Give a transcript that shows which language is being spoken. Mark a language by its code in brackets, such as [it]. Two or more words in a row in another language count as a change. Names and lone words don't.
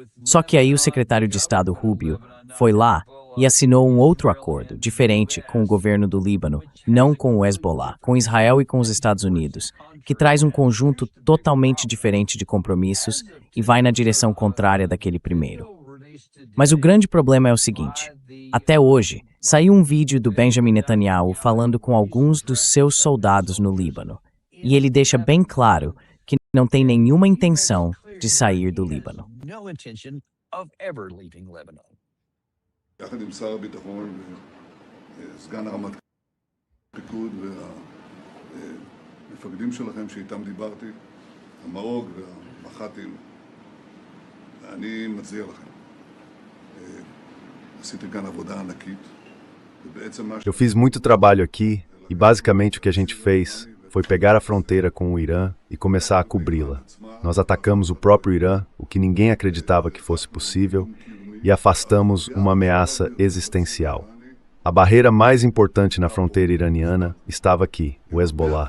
[pt] Só que aí o secretário de Estado Rubio foi lá e assinou um outro acordo, diferente, com o governo do Líbano, não com o Hezbollah, com Israel e com os Estados Unidos, que traz um conjunto totalmente diferente de compromissos e vai na direção contrária daquele primeiro. Mas o grande problema é o seguinte: até hoje, saiu um vídeo do Benjamin Netanyahu falando com alguns dos seus soldados no Líbano, e ele deixa bem claro que não tem nenhuma intenção de sair do Líbano. [he] יחד עם שר הביטחון וסגן הרמטכ"ל הפיקוד והמפקדים שלכם שאיתם דיברתי, המרוג והמח"טים, אני מצדיע לכם. עשיתם כאן עבודה ענקית, ובעצם מה... [pt] Eu fiz muito trabalho aqui e basicamente o que a gente fez foi pegar a fronteira com o Irã e começar a cobri-la. Nós atacamos o próprio Irã, o que ninguém acreditava que fosse possível, e afastamos uma ameaça existencial. A barreira mais importante na fronteira iraniana estava aqui, o Hezbollah.